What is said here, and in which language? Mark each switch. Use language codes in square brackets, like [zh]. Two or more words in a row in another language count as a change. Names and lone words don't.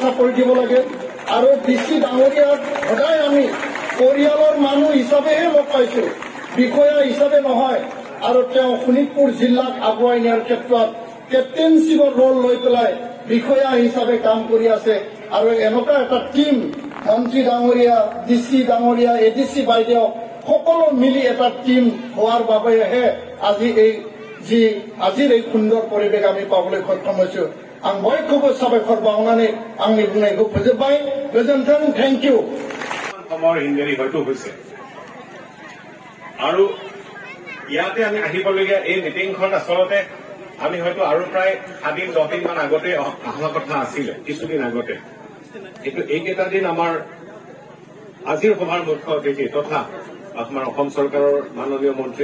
[as] চাপৰি দিব লাগে আৰু ডিচি ডাঙৰীয়াক সদায় আমি পৰিয়ালৰ মানুহ হিচাপেহে লগ পাইছো বিষয়া হিচাপে নহয় আৰু তেওঁ শোণিতপুৰ জিলাক আগুৱাই নিয়াৰ ক্ষেত্ৰত [en] captainship role [as] লৈ পেলাই বিষয়া হিচাপে কাম কৰি আছে আৰু এনেকুৱা এটা টিম মন্ত্ৰী ডাঙৰীয়া ডিচি ডাঙৰীয়া এডিচি বাইদেউ সকলো মিলি এটা টিম হোৱাৰ বাবেহে আজিৰ এই সুন্দৰ পৰিৱেশ আমি পাবলৈ সক্ষম হৈছো [brx] आं बयखौबो साबायखर बावनानै आंनि बुंनायखौ फोजोबबाय गोजोन्थों [en] thank you [as] সময় হিন্দী হয়তো হৈছে আৰু ইয়াতে আমি আহিবলগীয়া এই মিটিংখন আচলতে আমি হয়তো আৰু প্ৰায় 7 দিন 10 দিন মান আগতে অহা কথা আছিল কিছুদিন আগতে কিন্তু এইকেইটা দিন আমাৰ আজিৰ সভাৰ মুখ্য অতিথি তথা আমাৰ অসম চৰকাৰৰ মাননীয় মন্ত্ৰী